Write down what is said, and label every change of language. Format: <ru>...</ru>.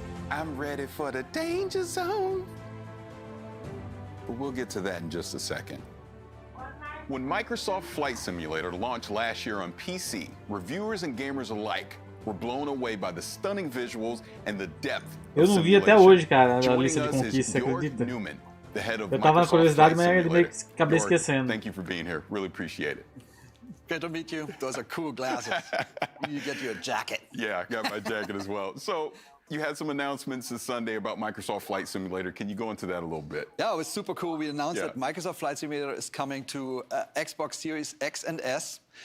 <en>I'm ready for the danger zone. But we'll get to that in just a second. When Microsoft Flight Simulator launched last year on PC, reviewers and gamers alike were blown away by the stunning visuals and the depth</en> <pt>Eu não vi até hoje, cara, a lista de conquistas, você acredita? Eu tava na curiosidade, mas eu meio que acabei esquecendo.</pt> <en>Thank you for being here. Really appreciate it. Good to meet you. Those are cool glasses. You get your jacket. Yeah, I got my jacket as well. So, you had some announcements this Sunday about Microsoft Flight Simulator. Can you go into that a little bit? Yeah, it was super cool. We announced that Microsoft Flight Simulator is coming to Xbox Series X and S.</en>